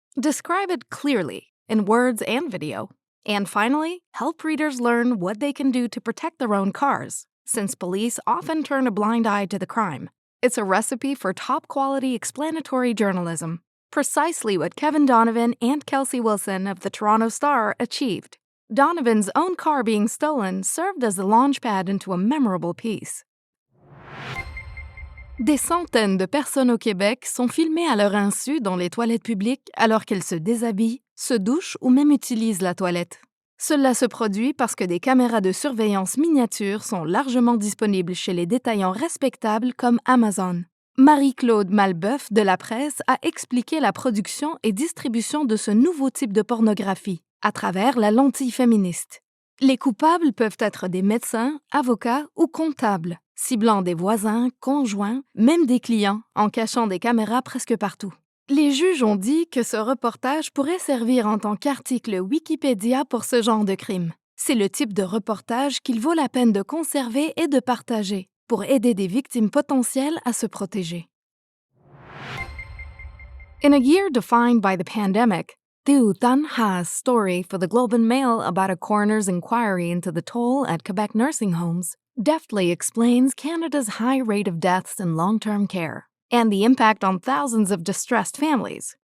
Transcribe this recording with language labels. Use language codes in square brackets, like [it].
[en] Describe it clearly, in words and video. And finally, help readers learn what they can do to protect their own cars, since police often turn a blind eye to the crime. It's a recipe for top-quality explanatory journalism, precisely what Kevin Donovan and Kelsey Wilson of the Toronto Star achieved. Donovan's own car being stolen served as the launchpad into a memorable piece. [fr] Des centaines de personnes au Québec sont filmées à leur insu dans les toilettes publiques alors qu'elles se déshabillent, se douchent ou même utilisent la toilette. Cela se produit parce que des caméras de surveillance miniatures sont largement disponibles chez les détaillants respectables comme Amazon. Marie-Claude Malbeuf de La Presse a expliqué la production et distribution de ce nouveau type de pornographie à travers la lentille féministe. Les coupables peuvent être des médecins, avocats ou comptables, ciblant des voisins, conjoints, même des clients, en cachant des caméras presque partout. Les juges ont dit que ce reportage pourrait servir en tant qu'article Wikipédia pour ce genre de crime. C'est le type de reportage qu'il vaut la peine de conserver et de partager pour aider des victimes potentielles à se protéger. [en] In a year defined by the pandemic, Thieu Thanh Ha's story for the Globe and Mail about a coroner's inquiry into the toll at Quebec nursing homes deftly explains Canada's high rate of deaths in long-term care and the impact on thousands of distressed families.